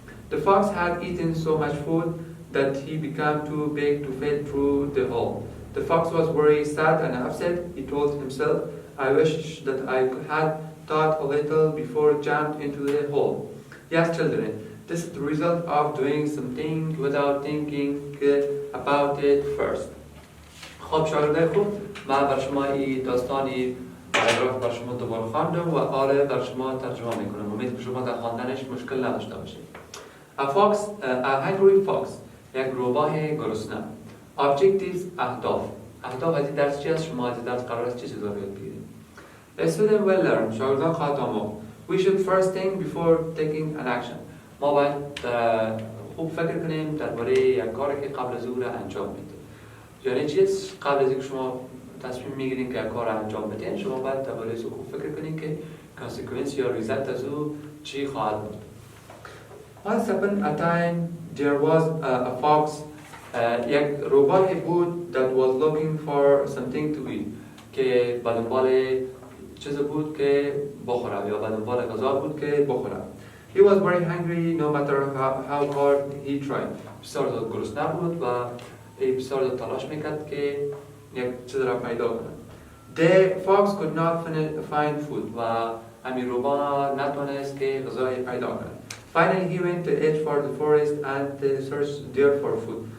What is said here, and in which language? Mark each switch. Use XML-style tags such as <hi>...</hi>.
<en>The fox had eaten so much food that he became too big to fit through the hole. The fox was very sad and upset. He told himself, I wish that I had thought a little before jumped into the hole. Yes, children, this is the result of doing something without thinking about it first.</en> <fa>خب شاگردای خوب، من بر شما این داستانی پاراگراف بر شما دوباره خواندم و آره بر شما ترجمه میکنم. امید که شما در خواندنش مشکل نداشته باشید.</fa> <en>A hungry fox</en> <fa>یک روباه گرسنه. Objectives اهداف از این درس چی است؟ شما از این درس قرار است چه چیزا رو یاد بگیرید؟</fa> <en>A student will learn.</en> <fa>شاگردان خواهد آموخت.</fa> <en>We should first think before taking an action.</en> <fa>ما باید خوب فکر کنیم درباره یک کاری که قبل از او را انجام بدیم. یعنی چیز قبل از اینکه شما تصمیم میگیرین که یک کار انجام بدین، شما باید درباره از خوب فکر کنین که کانسیکوئنس یا ریزلت از او چی خواهد بود.</fa> <en>Once upon a time there was a fox.</en> <fa>یک روباهی بود</fa> <en>that was looking for something to eat.</en> <fa>که به دنبال چیز بود که بخوره یا به دنبال غذا بود که بخوره.</fa> <en>He was very hungry no matter how hard he tried.</en> <fa>بسیار زیاد گرسنه بود و بسیار زیاد تلاش میکرد که یک چیز را پیدا کنه.</fa> <en>The fox could not find food</en> <fa>و همین روباه نتونست که غذای پیدا کنه.</fa> <en>Finally he went to edge for the forest and searched there for food.</en>